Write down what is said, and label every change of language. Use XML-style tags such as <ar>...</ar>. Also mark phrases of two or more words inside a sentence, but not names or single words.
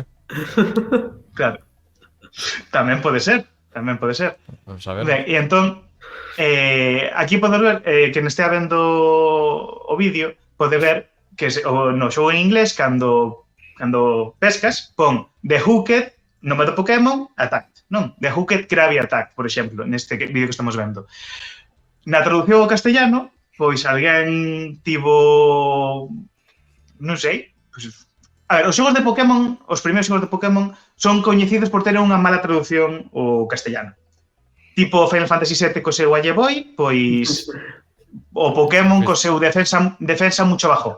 <gl>Claro. Tamén pode ser. Vamos a ver. Ben, e entón, aquí podes ver, quen estea vendo o vídeo, pode ver que no xogo en inglés, cando pescas, pon</gl> <en>The Hooked,</en> <gl>nome do Pokémon, Attacked, non?</gl> <en>The Hooked Krabby Attack,</en> <gl>por exemplo, neste vídeo que estamos vendo. Na traducción ao castellano, pois alguén tivo, non sei, pois, a ver, os xogos de Pokémon, os primeiros xogos de Pokémon, son coñecidos por ter unha mala traducción ao castellano. Tipo Final Fantasy VII co seu Alle Boy, pois o Pokémon co seu defensa</gl> <es>mucho bajo.</es>